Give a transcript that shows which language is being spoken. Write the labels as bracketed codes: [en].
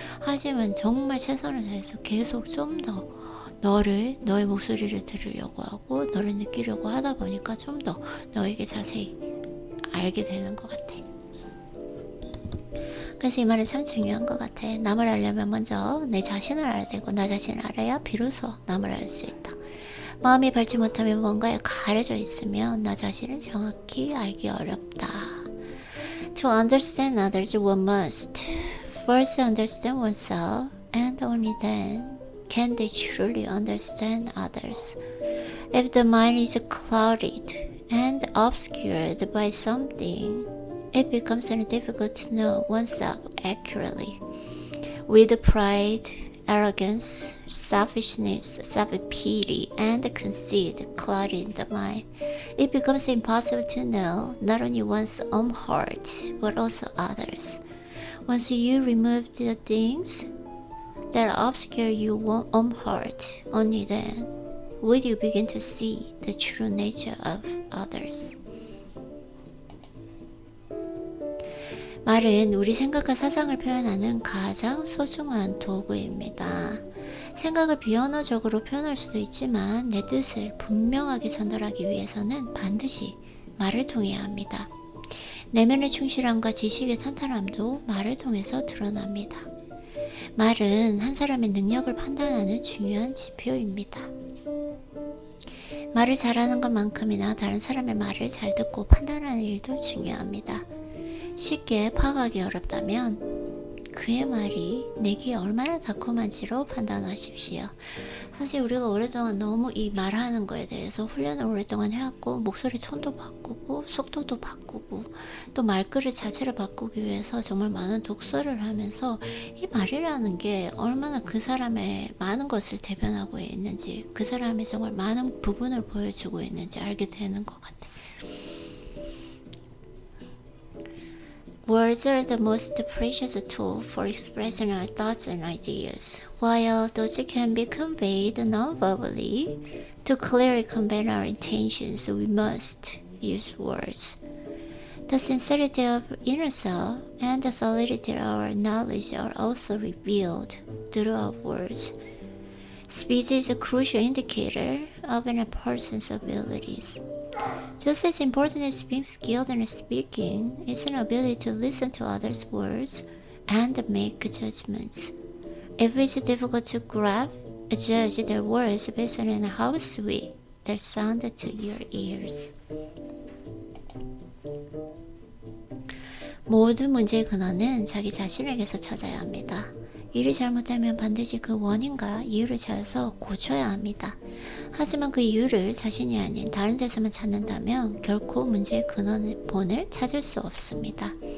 [ko] 하지만 정말 최선을 다해서 계속 좀 더 너의 목소리를 들으려고 하고 너를 느끼려고 하다 보니까 좀 더 너에게 자세히 알게 되는 것 같아. 그래서 이 말은 참 중요한 것 같아. 남을 알려면 먼저 내 자신을 알아야 되고 나 자신을 알아야 비로소 남을 알 수 있다. 마음이 밟지 못하면 뭔가에 가려져 있으면 나 자신을 정확히 알기 어렵다. [en] To understand others, one must first understand oneself, and only then can they truly understand others. If the mind is clouded and obscured by something, it becomes difficult to know oneself accurately. With pride, arrogance, selfishness, self-pity, and conceit clouding the mind, it becomes impossible to know not only one's own heart, but also others. Once you remove the things that obscure your own heart, only then will you begin to see the true nature of others. [ko] 말은 우리 생각과 사상을 표현하는 가장 소중한 도구입니다. 생각을 비언어적으로 표현할 수도 있지만 내 뜻을 분명하게 전달하기 위해서는 반드시 말을 통해야 합니다. 내면의 충실함과 지식의 탄탄함도 말을 통해서 드러납니다. 말은 한 사람의 능력을 판단하는 중요한 지표입니다. 말을 잘하는 것만큼이나 다른 사람의 말을 잘 듣고 판단하는 일도 중요합니다. 쉽게 파악하기 어렵다면 그의 말이 내게 얼마나 달콤한지로 판단하십시오. 사실 우리가 오랫동안 너무 이 말하는 거에 대해서 훈련을 오랫동안 해왔고 목소리 톤도 바꾸고 속도도 바꾸고 또 말그릇 자체를 바꾸기 위해서 정말 많은 독서를 하면서 이 말이라는 게 얼마나 그 사람의 많은 것을 대변하고 있는지 그 사람의 정말 많은 부분을 보여주고 있는지 알게 되는 것 같아요. [en] Words are the most precious tool for expressing our thoughts and ideas. While those can be conveyed non-verbally, to clearly convey our intentions, we must use words. The sincerity of inner self and the solidity of our knowledge are also revealed through our words. Speech is a crucial indicator of a person's abilities. Just as important as being skilled in speaking is an ability to listen to others' words and make judgments. If it's difficult to judge their words based on how sweet they sound to your ears. [ko] 모든 문제의 근원은 자기 자신에게서 찾아야 합니다. 일이 잘못되면 반드시 그 원인과 이유를 찾아서 고쳐야 합니다. 하지만 그 이유를 자신이 아닌 다른 데서만 찾는다면 결코 문제의 근원을 찾을 수 없습니다.